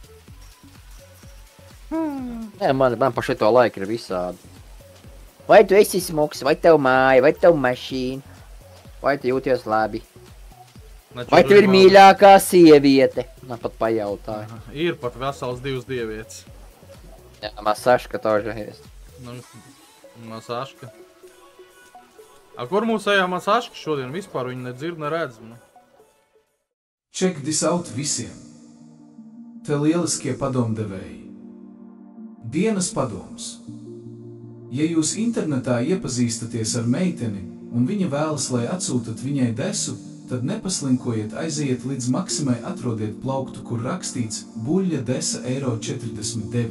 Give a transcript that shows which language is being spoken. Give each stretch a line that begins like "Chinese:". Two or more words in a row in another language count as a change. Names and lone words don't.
Latvian: Nē, man pa šito laiku ir visādi. Vai tu esi smuks, vai tev māja, vai tev mašīna, vai tu jūties labi. Vai tev ir mīļākā sieviete? Man pat pajautāja. Ir pat vesels 2 dievietes. Jā, Masaška
Russian: тоже есть.
Latvian: Nu, Masaška. A kur mūsējā Masaška šodien vispār viņu nedzird, neredz? Nu?
English: Check this out visiem.
Latvian: Te lieliskie padomdevēji. Dienas padoms. Ja jūs internetā iepazīstaties ar meiteni un viņa vēlas, lai atsūtat viņai desu, tad nepaslinkojiet, aiziet līdz Maksimai, atrodiet plauktu, kur rakstīts buļļa desa €49.